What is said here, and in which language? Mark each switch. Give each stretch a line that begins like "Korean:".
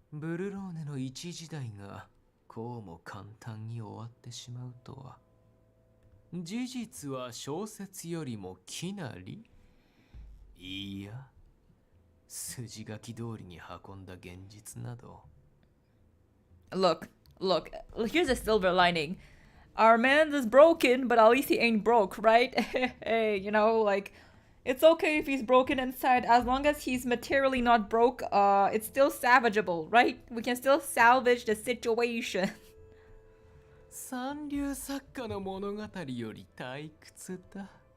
Japanese: ブルローネの一時代がこうも簡単に終わってしまうとは。事実は小説よりもきなり？いや、筋書き通りに運んだ現実など。
English: Look, here's a silver lining. Our man is broken, but at least he ain't broke, right? Hey, you know, like, it's okay if he's broken inside, as long as he's materially not broke, it's still salvageable, right? We can still salvage the situation.
Japanese: 三流作家の物語より退屈だ。